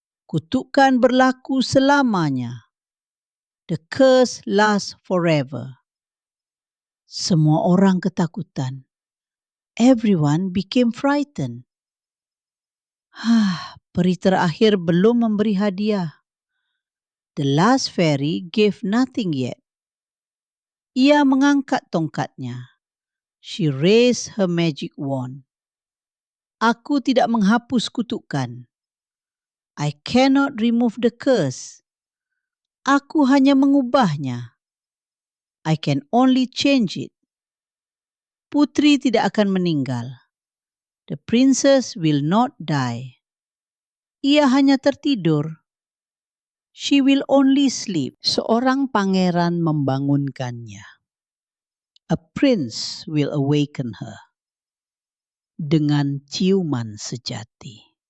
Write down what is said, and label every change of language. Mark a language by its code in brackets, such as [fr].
[id] Kutukan berlaku selamanya. [en] The curse lasts forever. [id] Semua orang ketakutan. [en] Everyone became frightened. [id] Peri terakhir belum memberi hadiah. [en] The last fairy gave nothing yet. [id] Ia mengangkat tongkatnya. [en] She raised her magic wand. [id] Aku tidak menghapus kutukan. [en] I cannot remove the curse. [id] Aku hanya mengubahnya. [en] I can only change it. [id] Putri tidak akan meninggal. [en] The princess will not die. [id] Ia hanya tertidur. [en] She will only sleep. [id] Seorang pangeran membangunkannya. [en] A prince will awaken her. [id] Dengan ciuman sejati.